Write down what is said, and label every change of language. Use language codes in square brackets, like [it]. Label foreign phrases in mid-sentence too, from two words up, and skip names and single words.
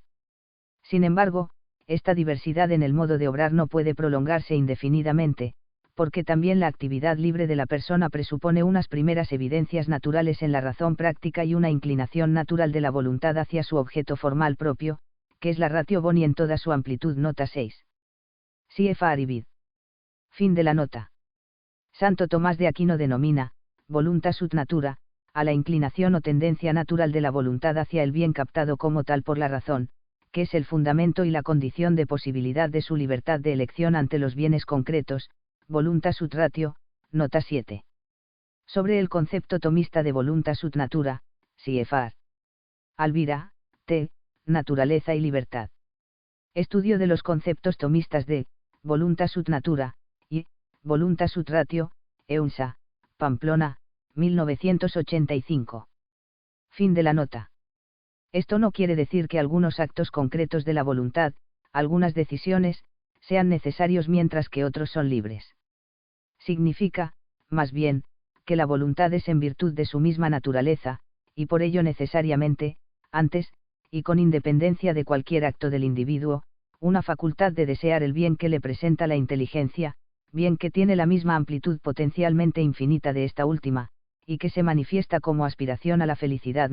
[es] Sin embargo, esta diversidad en el modo de obrar no puede prolongarse indefinidamente, porque también la actividad libre de la persona presupone unas primeras evidencias naturales en la razón práctica y una inclinación natural de la voluntad hacia su objeto formal propio, que es la [la] ratio boni [es] en toda su amplitud nota 6. CFR vid. Fin de la nota. Santo Tomás de Aquino denomina, [la] voluntas ut natura, [es] a la inclinación o tendencia natural de la voluntad hacia el bien captado como tal por la razón, que es el fundamento y la condición de posibilidad de su libertad de elección ante los bienes concretos, [la] voluntas ut ratio, nota 7. [es] Sobre el concepto tomista de [la] voluntas ut natura, [es] CFR. Alvira, T. Naturaleza y libertad. Estudio de los conceptos tomistas de [la] voluntas ut natura [es] y [la] voluntas ut ratio, [es] EUNSA, Pamplona, 1985. Fin de la nota. Esto no quiere decir que algunos actos concretos de la voluntad, algunas decisiones, sean necesarios mientras que otros son libres. Significa, más bien, que la voluntad es en virtud de su misma naturaleza, y por ello necesariamente, antes, y con independencia de cualquier acto del individuo, una facultad de desear el bien que le presenta la inteligencia, bien que tiene la misma amplitud potencialmente infinita de esta última, y que se manifiesta como aspiración a la felicidad.